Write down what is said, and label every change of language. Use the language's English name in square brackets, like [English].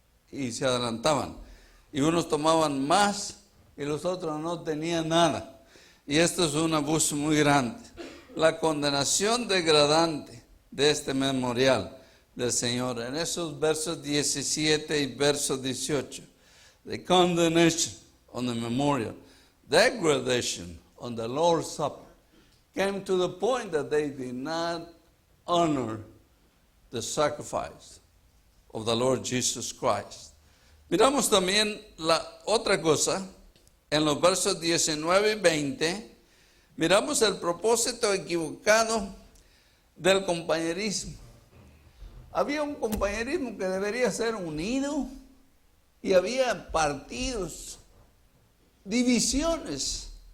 [Spanish] Y se adelantaban. Y unos tomaban más y los otros no tenían nada. Y esto es un abuso muy grande. La condenación degradante de este memorial del Señor, en esos versos 17 y versos 18. [English] The condemnation on the memorial, degradation on the Lord's Supper, came to the point that they did not honor the sacrifice of the Lord Jesus Christ. [Spanish] Miramos también la otra cosa, en los versos 19 y 20, miramos el propósito equivocado del compañerismo. Había un compañerismo que debería ser unido y había partidos, divisiones.